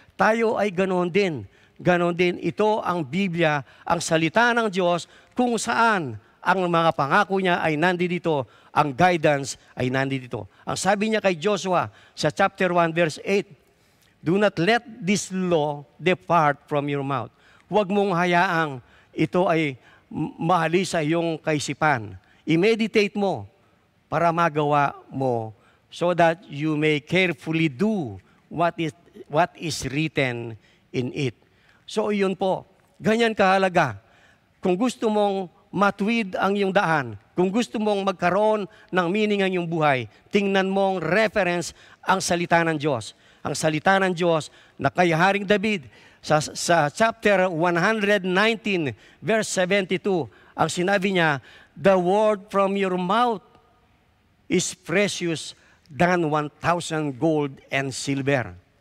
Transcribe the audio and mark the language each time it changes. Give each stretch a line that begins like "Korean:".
Filipino: Tayo ay ganoon din. Ganoon din, ito ang Biblia, ang salita ng Diyos, kung saan ang mga pangako niya ay nandito, ang guidance ay nandito. Ang sabi niya kay Joshua sa
English: chapter 1 verse 8, do not let this law depart from your mouth.
Filipino: Huwag mong hayaang ito ay maalis sa iyong kaisipan. I-meditate mo para magawa mo
English: so that you may carefully do what is written in it.
Filipino: So iyon po, ganyan kahalaga. Kung gusto mong matuwid ang iyong daan, kung gusto mong magkaroon ng meaning ang iyong buhay, tingnan mong reference ang salita ng Diyos. Ang salita ng Diyos na kay Haring David sa chapter 119 verse 72, ang sinabi niya,
English: the word from your mouth is precious than 1,000 gold and silver.